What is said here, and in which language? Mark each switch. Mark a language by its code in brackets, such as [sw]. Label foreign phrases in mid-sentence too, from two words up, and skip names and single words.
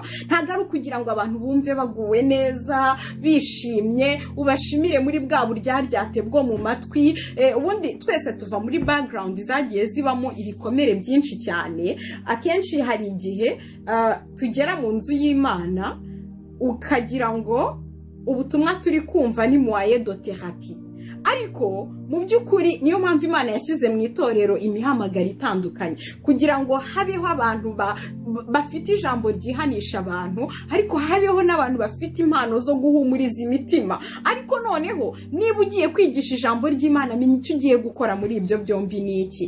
[rw] Ntago ari kugira ngo abantu bumve baguwe neza bishimye, ubashimire muri bwa buryaryate bwo mu matwi. Ubundi twese tuva muri background zagiye zibamo ibikomere byinshi cyane. Akenshi hari igihe tugera mu nzu y'Imana ukagira ngo ubutumwa turi kumva ni [fr] moyen de thérapie. [rw] ariko mu by'ukuri niyo mpamvu Imana yashyize mu itorero imihamagaro itandukanye kugira ngo habeho abantu bafite ijambo ryihanisha abantu, ariko habeho n'abantu bafite impano zo guhumuriza imitima. Ariko noneho niba ugiye kwigisha ijambo ry'Imana, menya icyo ugiye gukora muri ibyo byombi ni iki.